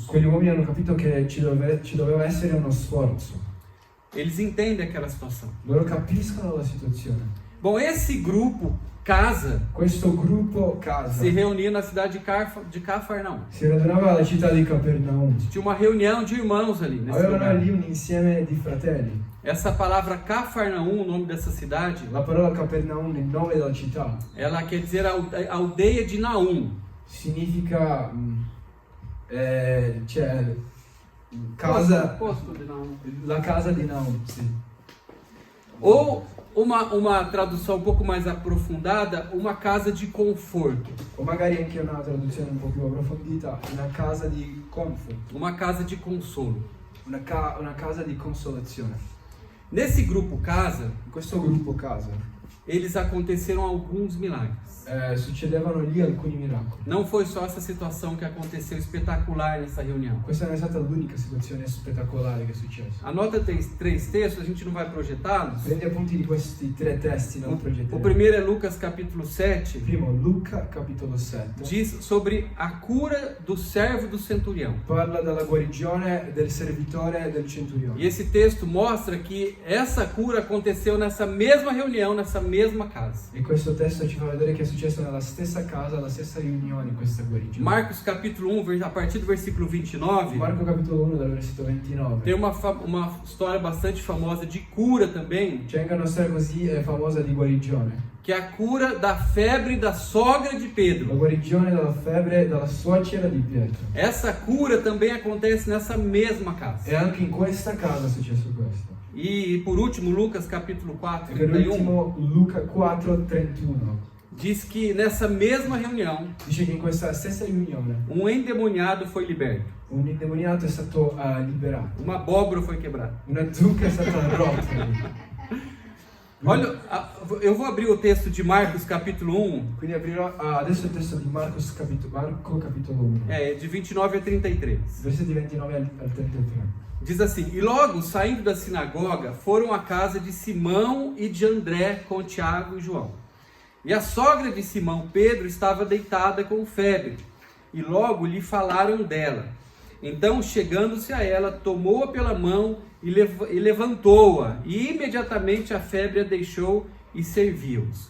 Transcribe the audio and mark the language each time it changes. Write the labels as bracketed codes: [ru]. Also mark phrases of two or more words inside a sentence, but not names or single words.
[it] Quegli uomini hanno capito che ci doveva essere uno sforzo. [pt] Eles entendem aquela situação. [it] Loro capiscono la situazione. [pt] Bom, esse grupo, casa, [it] Questo gruppo casa [pt] se reunia na cidade de Cafarnaum. [it] si radunava alla città di Capernaum. [pt] Tinha uma reunião de irmãos ali nesse [it] Avevano [pt] lugar. [it] lì un insieme di fratelli. [pt] Essa palavra Cafarnaum, o nome dessa cidade, [it] La parola Capernaum, il nome della città, [pt] ela quer dizer aldeia de Naum. [it] significa cioè, casa, [pt] Posto de Naum. [it] la casa di Naum, sì. [pt] Ou uma tradução um pouco mais aprofundada, uma casa de conforto. [it] O magari anche una traduzione un po' più approfondita, una casa di comfort, [pt] Uma casa de consolo. [it] una casa di consolazione. [pt] Nesse grupo casa, [it] In questo gruppo casa [pt] eles aconteceram alguns milagres. [it] succedevano lì alcuni miracoli. [pt] Não foi só essa situação que aconteceu espetacular nessa reunião. [it] Questa non è stata l'unica situazione spettacolare che è successa. [pt] Anota três textos, a gente não vai projetá-los. [it] Prendi appunti di questi tre testi non [pt] O [it] progettati. [pt] primeiro é Lucas capítulo 7, [it] Primo, Luca, capitolo 7. [pt] diz sobre a cura do servo do centurião. [it] Parla della guarigione del servitore del centurione. [pt] E esse texto mostra que essa cura aconteceu nessa mesma reunião, nessa mesma casa. [it] E questo testo ci fa vedere che è successo nella stessa casa, alla stessa riunione, questa guarigione. [pt] Marcos capítulo 1, a partir do versículo 29, [it] Marco capitolo 1 dal versetto 29. [pt] tem uma história bastante famosa de cura também, [it] C'è anche una storia così famosa di guarigione. [pt] que é a cura da febre da sogra de [it] La [pt] Pedro. [it] guarigione dalla febbre dalla suocera di Pietro. [pt] Essa cura também acontece nessa mesma casa. [it] E anche in questa casa è successo questo. [pt] E por último, Lucas capítulo 4, [it] E per [pt] 31, [it] ultimo Luca 4:31 [pt] diz que nessa mesma reunião, [it] dice che in questa stessa riunione [pt] um endemoniado foi liberto, [it] un indemoniato è stato liberato, [pt] uma abóbora foi quebrada. [it] una zucca è stata rotta. [pt] Olha, eu vou abrir o texto de Marcos capítulo 1, [it] Quindi aprirò adesso il testo di Marco capitolo 1, [pt] de 29 a 33. [it] versetti 29 al 33. [pt] Diz assim: E logo, saindo da sinagoga, foram à casa de Simão e de André com Tiago e João. E a sogra de Simão, Pedro, estava deitada com febre, e logo lhe falaram dela. Então, chegando-se a ela, tomou-a pela mão e levantou-a, e imediatamente a febre a deixou e serviu-os.